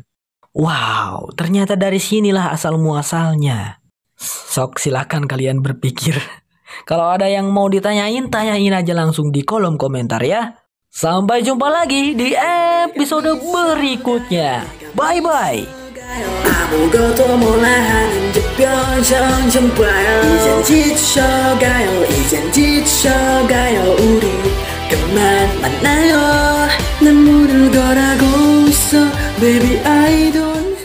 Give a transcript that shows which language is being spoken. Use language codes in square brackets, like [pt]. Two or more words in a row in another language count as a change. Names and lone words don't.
[id] Wow, ternyata dari sinilah asal muasalnya. Sok silakan kalian berpikir. Kalau ada yang mau ditanyain, tanyain aja langsung di kolom komentar ya. Sampai jumpa lagi di episode berikutnya. Bye-bye. [ko] 아무것도 몰라 하는 듯 표정 좀 봐요. 이젠 지쳐가요, 이젠 지쳐가요. 우리 그만 만나요. 난 모를 거라고 있어 [en] Baby I don't